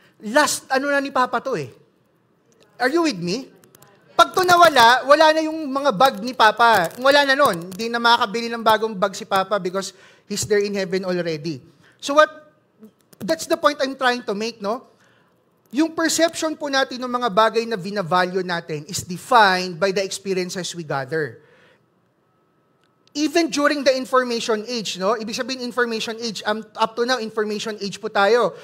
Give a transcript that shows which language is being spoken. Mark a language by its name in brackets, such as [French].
[Filipino] Last, na ni Papa to [English] Are you with me? [Filipino] Pag to nawala, wala na yung mga bag ni Papa. Wala na nun. Hindi na makakabili ng bagong bag si Papa [English] because he's there in heaven already. So that's the point I'm trying to make, no? [Filipino] Yung perception po natin ng mga bagay na vina-value natin [English] is defined by the experiences we gather. Even during the information age, no? [Filipino] Ibig sabihin [English] information age, up to now, information age [Filipino] po tayo.